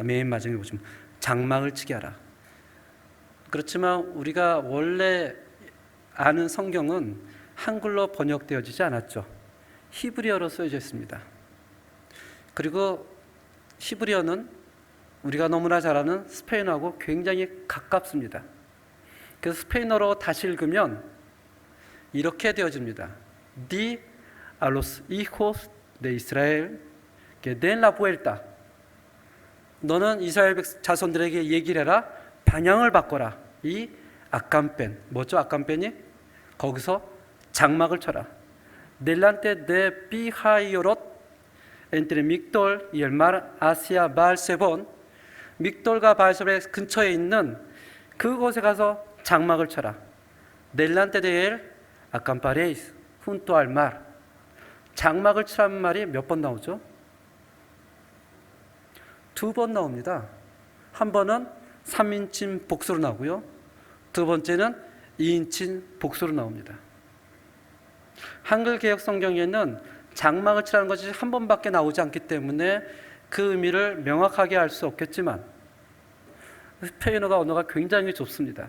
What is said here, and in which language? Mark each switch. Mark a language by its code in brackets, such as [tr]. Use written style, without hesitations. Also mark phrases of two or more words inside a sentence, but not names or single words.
[ko] 맨 마지막에 보시면 장막을 치게 하라. 그렇지만 우리가 원래 아는 성경은 한글로 번역되어지지 않았죠. 히브리어로 쓰여져 있습니다. 그리고 히브리어는 우리가 너무나 잘 아는 스페인어하고 굉장히 가깝습니다. 그래서 스페인어로 다시 읽으면 이렇게 되어집니다. [es] Di a los hijos de Israel que den la vuelta. [ko] 너는 이스라엘 자손들에게 얘기를 해라. 방향을 바꿔라. 이 아캄펜, 뭐죠? 아캄펜이? 거기서 장막을 쳐라. [es] Delante de Pi-hahiroth entre Migdol y el mar hacia Baal-sebon. [ko] 믹돌과 바알세본 근처에 있는 그곳에 가서 장막을 쳐라. [es] Delante de él acamparéis junto al mar. [ko] 장막을 치라는 말이 몇 번 나오죠? 2번 나옵니다. 한 번은 3인칭 복수로 나오고요. 두 번째는 2인칭 복수로 나옵니다. 한글 개역 성경에는 장막을 치라는 것이 한 번밖에 나오지 않기 때문에 그 의미를 명확하게 알 수 없겠지만 스페인어가 언어가 굉장히 좁습니다.